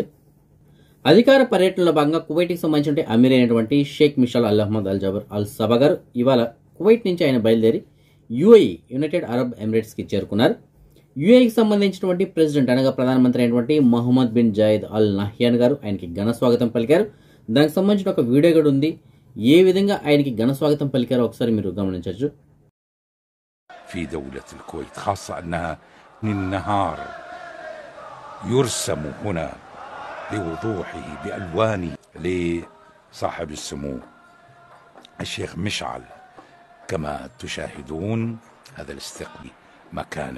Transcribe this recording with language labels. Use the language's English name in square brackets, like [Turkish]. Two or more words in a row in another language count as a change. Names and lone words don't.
[Telugu] అధికార పర్యటనలో భాగంగా కువైట్కి సంబంధించిన అమీర్ అయినటువంటి షేక్ మిషాల్ అల్ అహ్మద్ అల్ జబర్ అల్ సబా గారు ఇవాళ కువైట్ నుంచి ఆయన బయలుదేరి యుఏఈ యునైటెడ్ అరబ్ ఎమిరేట్స్కి చేరుకున్నారు. యుఏఈకి సంబంధించినటువంటి ప్రెసిడెంట్ అనగా ప్రధానమంత్రి అయినటువంటి మొహమ్మద్ బిన్ జాయిద్ అల్ నహ్యాన్ గారు ఆయనకి ఘన స్వాగతం పలికారు. దానికి సంబంధించిన ఒక వీడియో కూడా ఉంది. ఏ విధంగా ఆయనకి ఘన స్వాగతం పలికారో ఒకసారి మీరు గమనించవచ్చు. [Arabic] في دولة الكويت خاصة أنها النهار يرسم هنا بوضوحه بألوانه لصاحب السمو الشيخ مشعل. كما تشاهدون هذا الاستقبال مكانه.